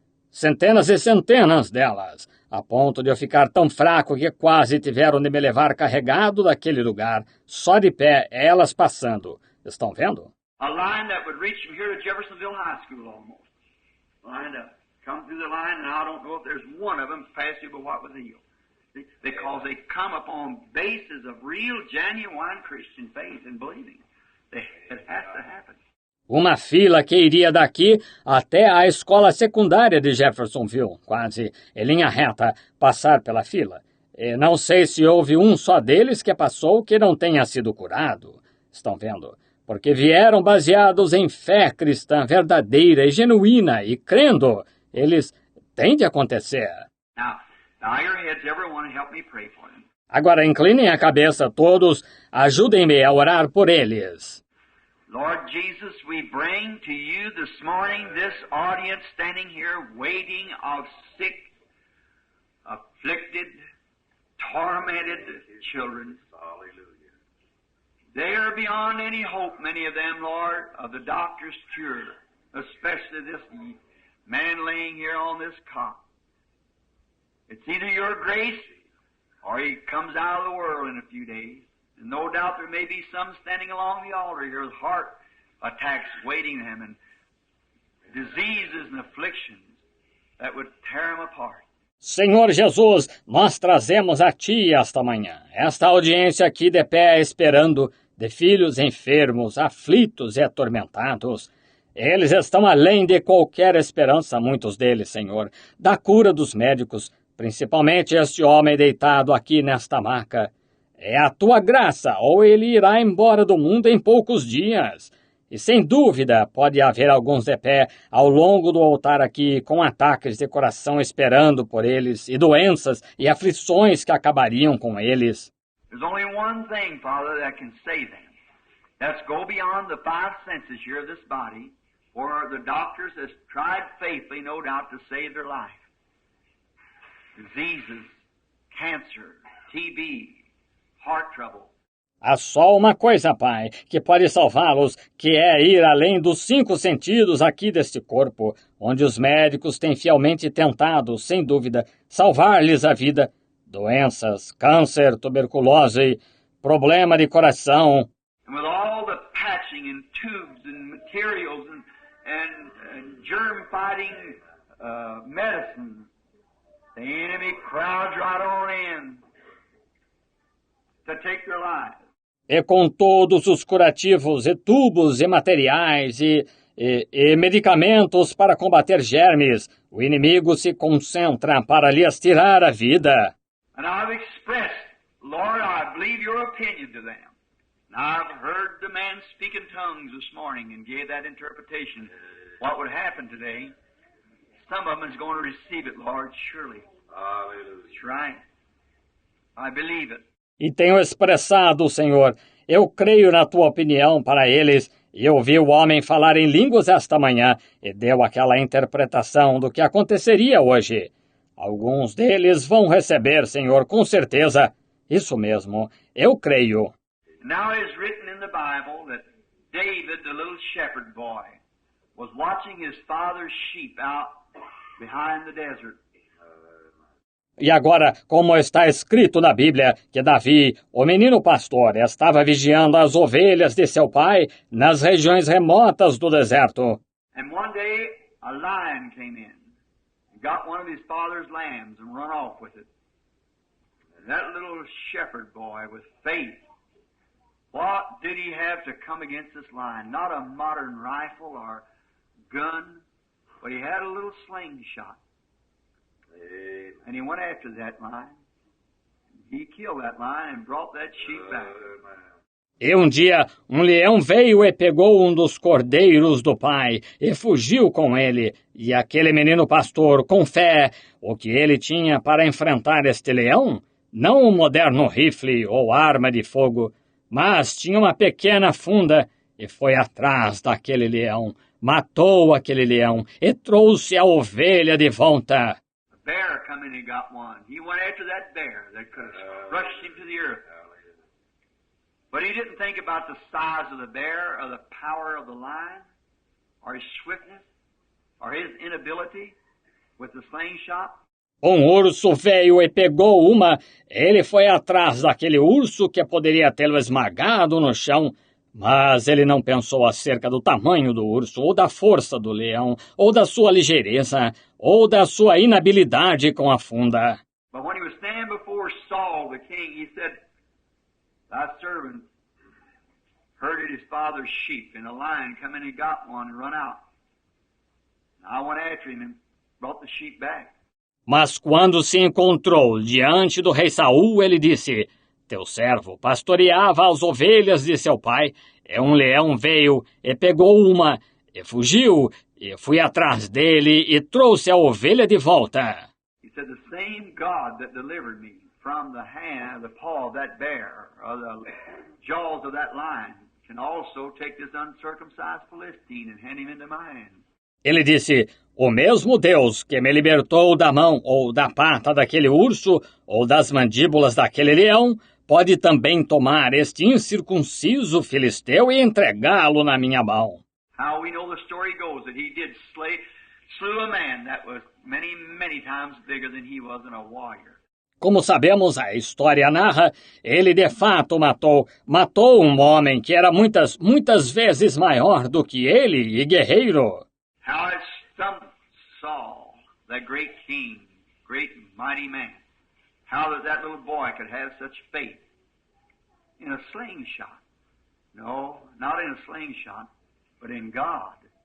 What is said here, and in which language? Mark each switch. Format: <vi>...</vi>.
<pt>Centenas e centenas delas, a ponto de eu ficar tão fraco que quase tiveram de me levar carregado daquele lugar, só de pé, elas passando. Estão vendo?</pt> <en>A line that would reach from here to Jeffersonville High School almost. Lined up. Come through the line, and I don't know if there's one of them past you but what was healed. Because they come upon bases of real, genuine Christian faith and believing. It has to happen.</en> <pt>Uma fila que iria daqui até a escola secundária de Jeffersonville, quase em linha reta, passar pela fila. E não sei se houve um só deles que passou que não tenha sido curado. Estão vendo? Porque vieram baseados em fé cristã verdadeira e genuína e crendo. Eles têm de acontecer.</pt> <en>Now bow your heads, everyone, and help me pray for them.</en> <pt>Agora inclinem a cabeça todos, ajudem-me a orar por eles.</pt> <en>Lord Jesus, we bring to you this morning this audience standing here waiting of sick, afflicted, tormented children. Hallelujah. They are beyond any hope, many of them, Lord, of the doctor's cure, especially this man laying here on this cot. It's either your grace or he comes out of the world in a few days. And no doubt there may be some standing along the altar here with heart attacks waiting them and diseases and afflictions that would tear them apart.</en> <pt>Senhor Jesus, nós trazemos a Ti esta manhã, esta audiência aqui de pé esperando, de filhos enfermos, aflitos e atormentados. Eles estão além de qualquer esperança, muitos deles, Senhor, da cura dos médicos, principalmente este homem deitado aqui nesta maca. É a Tua graça, ou ele irá embora do mundo em poucos dias. E sem dúvida pode haver alguns de pé ao longo do altar aqui com ataques de coração esperando por eles e doenças e aflições que acabariam com eles.</pt> <en>There's only one thing, Father, that can save them. That's go beyond the five senses here of this body, where the doctors has tried faithfully, no doubt, to save their life. Diseases, cancer, TB, heart trouble.</en> <pt>Há só uma coisa, Pai, que pode salvá-los, que é ir além dos 5 sentidos aqui deste corpo, onde os médicos têm fielmente tentado, sem dúvida, salvar-lhes a vida. Doenças, câncer, tuberculose, problema de coração.</pt> <en>And with all the patching and tubes and materials and germ-fighting medicines, the enemy crowds right on in to take their lives.</en> <pt>E com todos os curativos e tubos e materiais e medicamentos para combater germes, o inimigo se concentra para lhes tirar a vida.</pt> <en>And I've expressed, Lord, I believe your opinion to them. And I've heard the man speak in tongues this morning and gave that interpretation. What would happen today? Some of them is going to receive it, Lord, surely. That's right. I believe it.</en> <pt>E tenho expressado, Senhor, eu creio na tua opinião para eles. E eu ouvi o homem falar em línguas esta manhã e deu aquela interpretação do que aconteceria hoje. Alguns deles vão receber, Senhor, com certeza. Isso mesmo, eu creio.</pt> <en>Now it is written in the Bible that David, the little shepherd boy, was watching his father's sheep out behind the desert.</en> <pt>E agora, como está escrito na Bíblia, que Davi, o menino pastor, estava vigiando as ovelhas de seu pai nas regiões remotas do deserto.</pt> <en>And one day a lion came in and got one of his father's lambs and run off with it. And that little shepherd boy with faith, what did he have to come against this lion? Not a modern rifle or gun, but he had a little slingshot. And he went after that lion. He killed that lion and brought that sheep back.</en> <pt>E um dia, um leão veio e pegou um dos cordeiros do pai e fugiu com ele. E aquele menino pastor, com fé, o que ele tinha para enfrentar este leão? Não um moderno rifle ou arma de fogo, mas tinha uma pequena funda e foi atrás daquele leão, matou aquele leão e trouxe a ovelha de volta.</pt> <en>A bear come in and got one. He went after that bear that could have crushed him to the earth. But he didn't think about the size of the bear or the power of the lion or his swiftness or his inability with the slingshot.</en> <pt>Um urso veio e pegou uma. Ele foi atrás daquele urso que poderia tê-lo esmagado no chão, mas ele não pensou acerca do tamanho do urso, ou da força do leão, ou da sua ligeireza, ou da sua inabilidade com a funda.</pt> <en>But when he was standing before Saul the king, he said, "Thy servant herded his father's sheep, and a lion come in and got one and run out. I went after him and brought the sheep back."</en> <pt>Mas quando se encontrou diante do rei Saul, ele disse, teu servo pastoreava as ovelhas de seu pai, e um leão veio e pegou uma, e fugiu, e fui atrás dele e trouxe a ovelha de volta.</pt> <en>He said, "The same God that delivered me from the hand, the paw of that bear, or the jaws of that lion, can also take this uncircumcised Philistine and hand him into my hand."</en> <pt>Ele disse, o mesmo Deus que me libertou da mão ou da pata daquele urso ou das mandíbulas daquele leão, pode também tomar este incircunciso filisteu e entregá-lo na minha mão.</pt> <en>How we know the story goes that he did slew a man that was many, many times bigger than he was in a warrior.</en> <pt>Como sabemos, a história narra, ele de fato matou um homem que era muitas vezes maior do que ele e guerreiro.</pt> <en>How it stumped Saul, that great king, great mighty man. How that little boy could have such faith in a slingshot. No, not in a slingshot, but in God.</en>